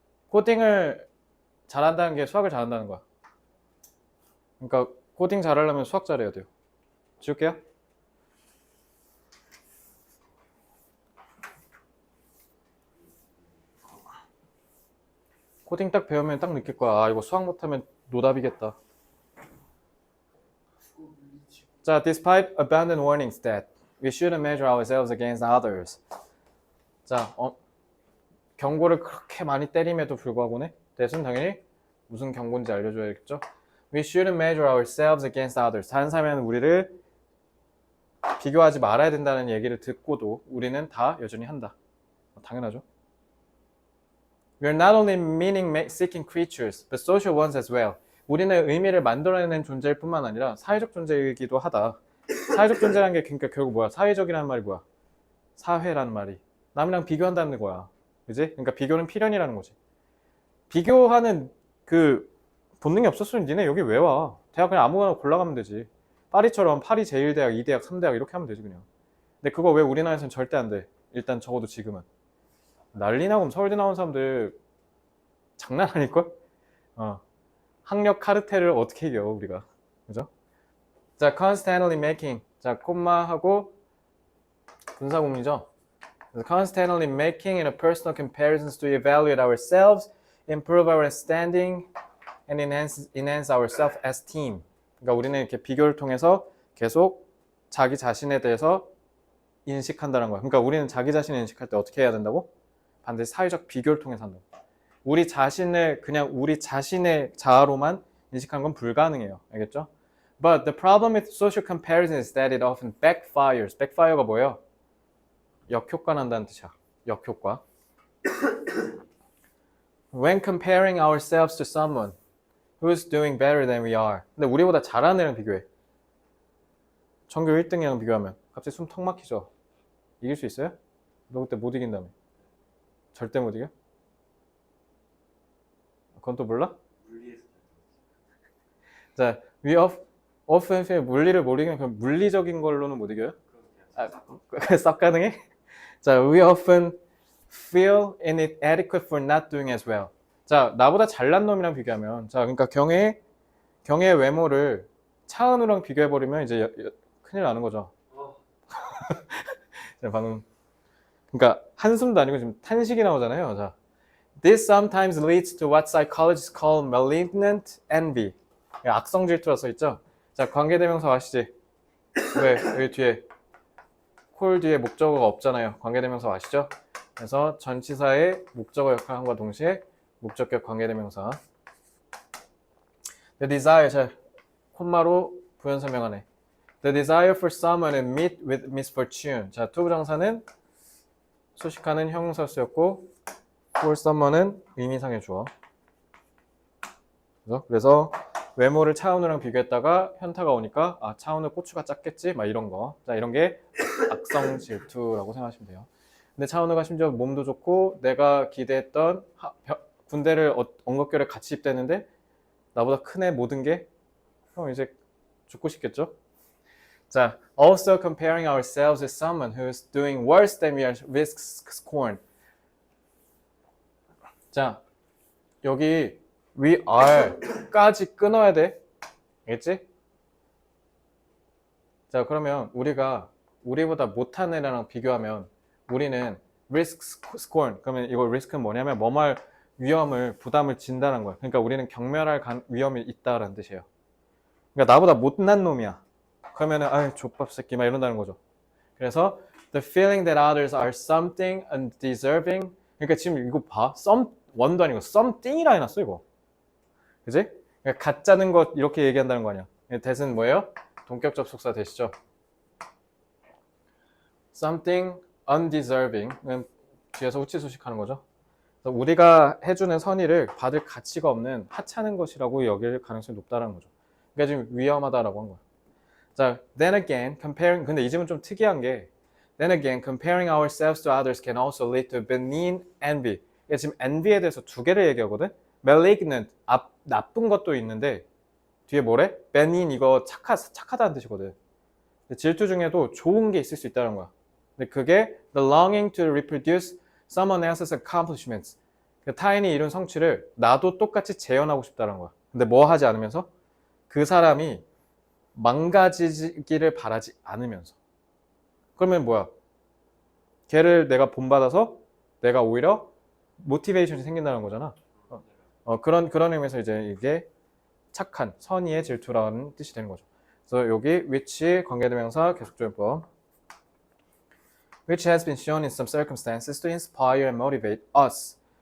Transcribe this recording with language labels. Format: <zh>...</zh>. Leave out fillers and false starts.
<ko>코딩을 잘한다는 게 수학을 잘한다는 거야. 그러니까 코딩 잘하려면 수학 잘해야 돼요. 지울게요. 코딩 딱 배우면 딱 느낄 거야. 아, 이거 수학 못하면 노답이겠다.</ko> <en>자, despite abundant warnings that we shouldn't measure ourselves against others.</en> <ko>자, 경고를 그렇게 많이 때림에도 불구하고네. 대신 당연히 무슨 경고인지 알려줘야겠죠.</ko> <en>We shouldn't measure ourselves against others.</en> <ko>다른 사람은 우리를 비교하지 말아야 된다는 얘기를 듣고도 우리는 다 여전히 한다. 당연하죠.</ko> <en>We are not only meaning-seeking creatures, but social ones as well.</en> <ko>우리는 의미를 만들어내는 존재일 뿐만 아니라 사회적 존재이기도 하다. 사회적 존재라는 게 그러니까 결국 뭐야? 사회적이라는 말이 뭐야? 사회라는 말이. 남이랑 비교한다는 거야. 그지? 그러니까 비교는 필연이라는 거지. 비교하는 그 본능이 없었으면 니네 여기 왜 와? 대학 그냥 아무거나 골라가면 되지. 파리처럼 파리 제1대학, 2대학, 3대학 이렇게 하면 되지 그냥. 근데 그거 왜 우리나라에서는 절대 안 돼. 일단 적어도 지금은. 난리 나고 서울대 나온 사람들 장난 아닐걸? 학력 카르텔을 어떻게 이겨 우리가, 그죠?</ko> <en>자, constantly making.</en> <ko>자, 콤마하고 분사구문이죠.</ko> <en>Constantly making interpersonal comparisons to evaluate ourselves, improve our standing, and enhance our self-esteem.</en> <ko>그러니까 우리는 이렇게 비교를 통해서 계속 자기 자신에 대해서 인식한다는 거야. 그러니까 우리는 자기 자신을 인식할 때 어떻게 해야 된다고? 반드시 사회적 비교를 통해서 한다고. 우리 자신을 그냥 우리 자신의 자아로만 인식하는 건 불가능해요. 알겠죠?</ko> <en>But the problem with social comparison is that it often backfires.</en> <ko>backfire가 뭐예요? 역효과 난다는 뜻이야. 역효과.</ko> <en>When comparing ourselves to someone who's doing better than we are.</en> <ko>근데 우리보다 잘하는 애랑 비교해. 전교 1등이랑 비교하면 갑자기 숨 턱 막히죠. 이길 수 있어요? 너 그때 못 이긴다며. 절대 못 이겨? 그건 또 몰라? 물리에서 자,</ko> <en>we often feel</en> <ko>물리를 모르면 그럼 물리적인 걸로는 못 이겨요? 썩 가능해?</ko> <en>자, we often feel inadequate for not doing as well.</en> <ko>자, 나보다 잘난 놈이랑 비교하면, 자, 그러니까 경혜의 외모를 차은우랑 비교해버리면 이제 큰일 나는 거죠. 자, 방금, 그러니까 한숨도 아니고 지금 탄식이 나오잖아요.</ko> <en>자, this sometimes leads to what psychologists call malignant envy.</en> <ko>악성 질투라 써 있죠. 자, 관계대명사 아시지? 왜 여기 뒤에 콜 뒤에 목적어가 없잖아요. 관계대명사 아시죠? 그래서 전치사의 목적어 역할함과 동시에 목적격 관계대명사.</ko> <en>The desire,</en> <ko>자, 콤마로 부연 설명하네.</ko> <en>The desire for someone to meet with misfortune.</en> <ko>자, 투부정사는 소식하는 형용사 쓰였고 for someone은 의미상의 주어. 그래서 외모를 차은우랑 비교했다가 현타가 오니까 아, 차은우 고추가 작겠지? 막 이런 거. 자, 이런 게 악성 질투라고 생각하시면 돼요. 근데 차은우가 심지어 몸도 좋고 내가 기대했던 군대를 언급결에 같이 입대했는데 나보다 큰 애 모든 게 형 이제 죽고 싶겠죠?</ko> <en>자, also comparing ourselves with someone who is doing worse than we are risks scorn.</en> <ko>자, 여기</ko> <en>we are</en> <ko>까지 끊어야 돼. 알겠지? 자, 그러면 우리보다 못한 애랑 비교하면 우리는</ko> <en>risk scorn.</en> <ko>그러면 이거 risk는 뭐냐면 뭐말 위험을 부담을 진다는 거야. 그러니까 우리는 경멸할 위험이 있다라는 뜻이에요. 그러니까 나보다 못난 놈이야. 그러면은 아유 족밥 새끼 막 이런다는 거죠.</ko> <en>그래서 the feeling that others are something undeserving.</en> <ko>그러니까 지금 이거 봐. one도 아니고 something이라 해놨어 이거. 그지? 그러니까 가짜는 것 이렇게 얘기한다는 거 아니야. that은 뭐예요? 동격 접속사 되시죠?</ko> <en>something undeserving.</en> <ko>뒤에서 우치 소식하는 거죠. 그래서 우리가 해주는 선의를 받을 가치가 없는 하찮은 것이라고 여길 가능성이 높다는 거죠. 그러니까 지금 위험하다라고 한 거야.</ko> <en>자, then again, comparing.</en> <ko>근데 이 질문 좀 특이한 게</ko> <en>then again, comparing ourselves to others can also lead to benign envy.</en> <ko>그러니까 지금 envy에 대해서 두 개를 얘기하거든. malignant, 나쁜 것도 있는데 뒤에 뭐래? benign 이거 착하다는 뜻이거든. 질투 중에도 좋은 게 있을 수 있다는 거야. 근데 그게</ko> <en>the longing to reproduce someone else's accomplishments.</en> <ko>타인이 이룬 성취를 나도 똑같이 재현하고 싶다는 거야. 근데 뭐 하지 않으면서? 그 사람이 망가지기를 바라지 않으면서. 그러면 뭐야? 걔를 내가 본받아서 내가 오히려 모티베이션이 생긴다는 거잖아. 그런 의미에서 이제 이게 착한, 선의의 질투라는 뜻이 되는 거죠. 그래서 여기 which 관계대명사 계속조연법.</ko> <en>Which has been shown in some circumstances to inspire and motivate us.</en>